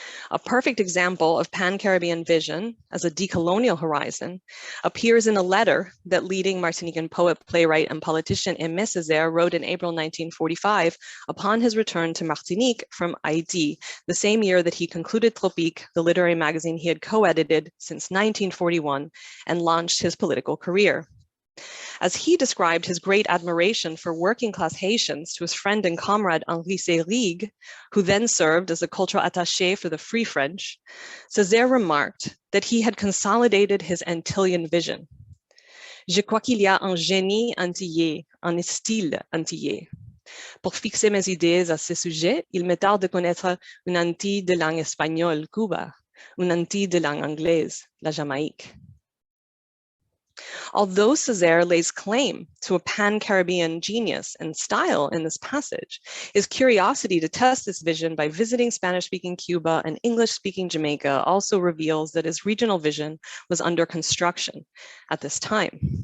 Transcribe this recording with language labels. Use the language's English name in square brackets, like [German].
[English] A perfect example of pan-Caribbean vision as a decolonial horizon appears in a letter that leading Martinican poet, playwright, and politician Aimé Césaire wrote in April 1945 upon his return to Martinique from Haiti, the same year that he concluded Tropique, the literary magazine he had co-edited since 1941, and launched his political career. As he described his great admiration for working class Haitians to his friend and comrade Henri Seyrig, who then served as a cultural attaché for the Free French, Césaire remarked that he had consolidated his Antillean vision. [French] Je crois qu'il y a un génie antillais, un style antillais. Pour fixer mes idées à ce sujet, il me tarde de connaître une Antille de langue espagnole, Cuba, une Antille de langue anglaise, la Jamaïque. [English] Although Césaire lays claim to a pan-Caribbean genius and style in this passage, his curiosity to test this vision by visiting Spanish-speaking Cuba and English-speaking Jamaica also reveals that his regional vision was under construction at this time.